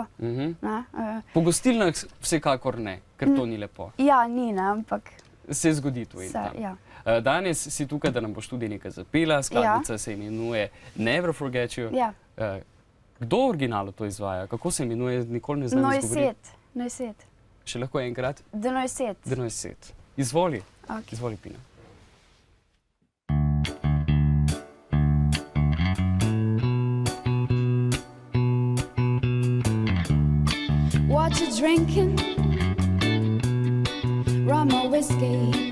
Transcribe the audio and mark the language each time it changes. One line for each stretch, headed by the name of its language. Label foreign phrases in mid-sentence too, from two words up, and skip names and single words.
Slovenian: Po gostilnah vsekakor ne, ker to ni lepo. Ja, ni, ne, ampak... Se zgodi to in tam. Ja. Danes si tukaj, da nam boš tudi nekaj zapela, skladbica se imenuje Never Forget You. Ja. Kdo v originalu to izvaja? Kako se imenuje? Nikoli ne znam izgovoriti. Noiset. Še lahko enkrat? The Noiset. The Noiset. Izvoli. Izvoli, Pina.
English: What you drinking? Rum or whiskey?